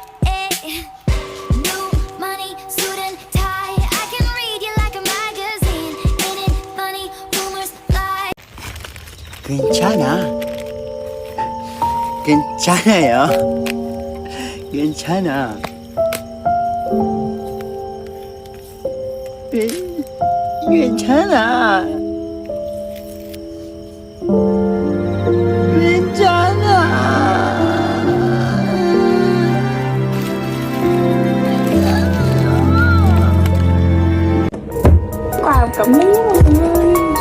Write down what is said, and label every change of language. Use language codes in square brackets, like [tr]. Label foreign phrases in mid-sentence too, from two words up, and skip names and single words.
[en] New money, suit and tie, I can read you like a magazine. Ain't it funny, rumors fly. [ko] 괜찮아. 괜찮아요. 괜찮아. 괜찮아. [vi] Wow, cảm ơn mọi người.